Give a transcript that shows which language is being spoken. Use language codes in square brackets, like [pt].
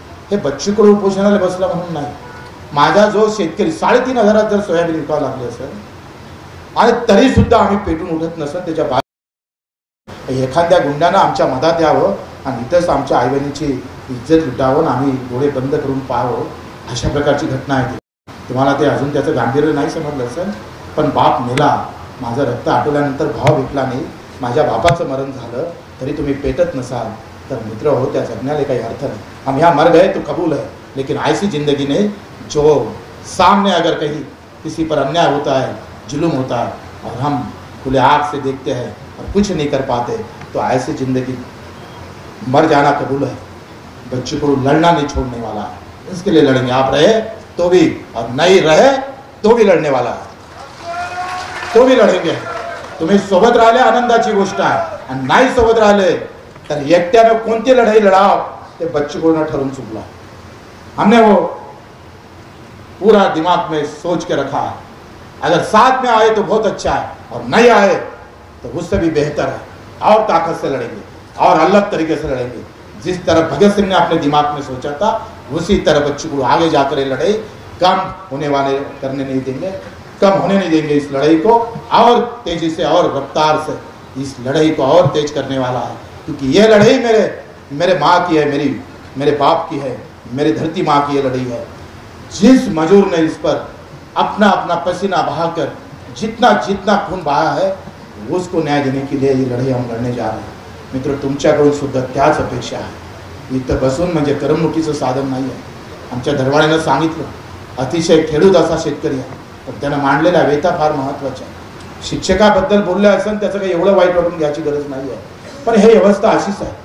[mr] हे बच्चू कडू उपोषणाला बसला म्हणून नाही. माझा जो शेतकरी 3,500 जर सोयाबीन विकावं लागले असेल आणि तरी सुद्धा आम्ही पेटून उठत नसेल, त्याच्या एखाद्या गुंडानं आमच्या मधात यावं आणि इथंच आमच्या आईबहिणीची इज्जत लुटावं, आम्ही डोळे बंद करून पाहावं, अशा प्रकारची घटना आहे. तुम्हाला ते अजून त्याचं गांभीर्य नाही समजलं असेल, पण बाप मेला, माझं रक्त आटवल्यानंतर भाव भेटला नाही, माझ्या बापाचं मरण झालं, तरी तुम्ही पेटत नसाल तर मित्र हो, त्या जगण्याला काही अर्थ नहीं. [hi] हम यहाँ मर गए तो कबूल है, लेकिन ऐसी जिंदगी ने जो सामने अगर कहीं किसी पर अन्याय होता है, जुल्म होता है और हम खुले आँख से देखते हैं और कुछ नहीं कर पाते, तो ऐसी जिंदगी मर जाना कबूल है. बच्चू को लड़ना नहीं छोड़ने वाला है, इसके लिए लड़ेंगे. आप रहे तो भी और नहीं रहे तो भी लड़ने वाला है, तो भी लढेंगे. तुम्ही सोबत राहिले आनंदाची गोष्ट आहे, आणि नाही सोबत राहिले तर एकट्यानं कोणती लढाई लढाव ते बच्चू कडून ठरवून चुकला. हमने वो पूरा दिमाग में सोच के रखा है. अगर साथ में आए तो बहुत अच्छा है, और नहीं आए तो उससे भी बेहतर है. और ताकत से लड़ेंगे और अलग तरीके से लड़ेंगे. जिस तरह भगत सिंह ने अपने दिमाग में सोचा था, उसी तरह बच्चू को आगे जाकर ये लड़ाई कम होने वाले करने नहीं देंगे, कम होने नहीं देंगे. इस लड़ाई को और तेजी से और रफ्तार से इस लड़ाई को और तेज करने वाला है. क्योंकि ये लड़ाई मेरे माँ की है, मेरे बाप की है, मेरी धरती माँ की ये लड़ाई है. जिस मजूर ने इस पर अपना अपना पसीना बहाकर जितना जितना खून बहाया है, उसको न्याय देने के लिए ये लढाई हम लढणे जा रहे हैं. [mr] मित्र, तुमच्याकडून सुद्धा त्याच अपेक्षा आहे. इथं बसून म्हणजे करमणुकीचं साधन नाही आहे. आमच्या धरवाड्यानं सांगितलं, अतिशय खेडूत असा शेतकरी आहे, पण त्यानं मांडलेल्या वेता फार महत्त्वाच्या आहे. शिक्षकाबद्दल बोलले असेल त्याचं काही एवढं वाईट वाटून घ्यायची गरज नाही आहे, पण हे व्यवस्था अशीच आहे.